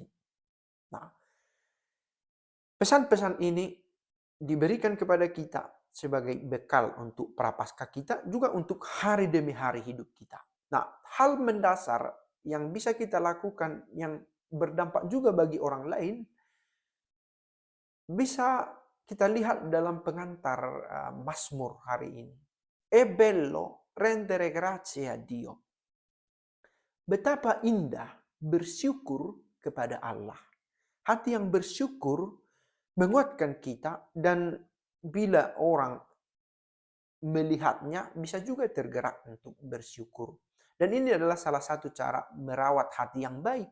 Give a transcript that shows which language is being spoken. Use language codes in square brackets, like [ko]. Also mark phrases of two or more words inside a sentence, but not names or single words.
[id] Nah, pesan-pesan ini diberikan kepada kita sebagai bekal untuk prapaskah kita, juga untuk hari demi hari hidup kita. Nah, hal mendasar yang bisa kita lakukan yang berdampak juga bagi orang lain, bisa kita lihat dalam pengantar Mazmur hari ini. [it] È bello rendere grazie a Dio. [id] Betapa indah bersyukur kepada Allah. Hati yang bersyukur menguatkan kita, dan bila orang melihatnya bisa juga tergerak untuk bersyukur. Dan ini adalah salah satu cara merawat hati yang baik.